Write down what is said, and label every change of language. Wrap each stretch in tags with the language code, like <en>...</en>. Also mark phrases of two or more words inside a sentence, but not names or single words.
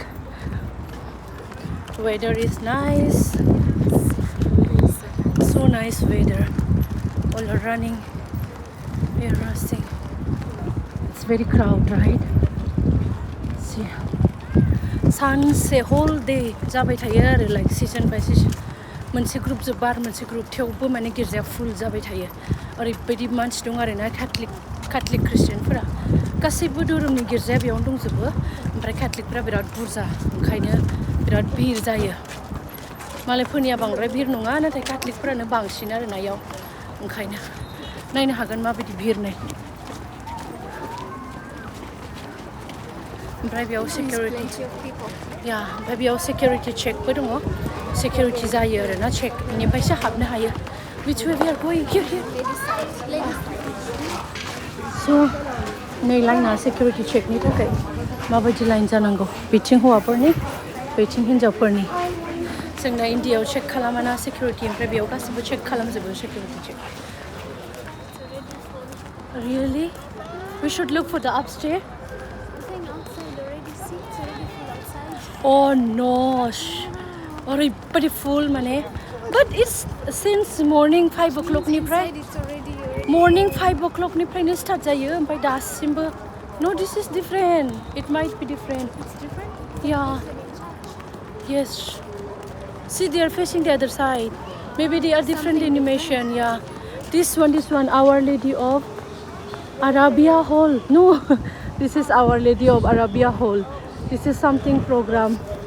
<en>Weather is nice. So nice weather. All are running. We are rushing. It's very crowded, right? See. Sun say whole day</en> <brx>जाबाय थायो आरो</brx> <en>like season by season.</en> <brx>मोनसे ग्रुप जोब्बा आरो मोनसे ग्रुप थेवबो माने गिर्जाया फुल जाबाय थायो. ओरैबायदि मानसि दं आरो ना Catholic Christianफोरा. गासैबो धोरोमनि गिर्जाया बेयावनो दंजोबो. ओमफ्राय Catholicफोरा बिराद बुरजा. ओंखायनो बिराद भिर जायो. मालायफोरनिया बांद्राय भिर नङा नाथाय Catholicफोरानो बांसिन आरो ना याव. ओंखायनो नायनो हागोन माबायदि भिर नाय. ओमफ्राय बेयाव security.</brx> <en>Plenty of people. Yeah,</en> <brx>ओमफ्राय बेयाव</brx> <en>security check</en> <brx>बो दङ. Security जायो आरो ना check. बेनिफ्रायसो हाबनो हायो.</brx> <en>Which way we are going? Here. Ladies side. Ladies side. So,</en> <brx>नै लाइना</brx> <en>security check</en> <brx>नि थाखाय माबायदि लाइन जानांगौ बिथिं हौवाफोरनि बिथिं हिनजावफोरनि जोंना इन्डियायाव check खालामाना security ओमफ्राय बेयाव गासिबो check खालामजोबो</brx> <en>security check. Really? We should look for the upstairs. Nothing outside already. Seats already full outside. Oh no! Oरैबायदि full माने. But it's since morning 5 o'clock निफ्राय. Inside it's already. Morning 5 o'clock</en> <brx>निफ्रायनो start जायो ओमफ्राय दासिमबो.</brx> <en>No, this is different. It might be different. It's different. Yeah. Yes. See, they are facing the other side. Maybe they are different animation. Yeah. This one, Our Lady of Arabia Hall. No, this is Our Lady of Arabia Hall. This is something program.</en>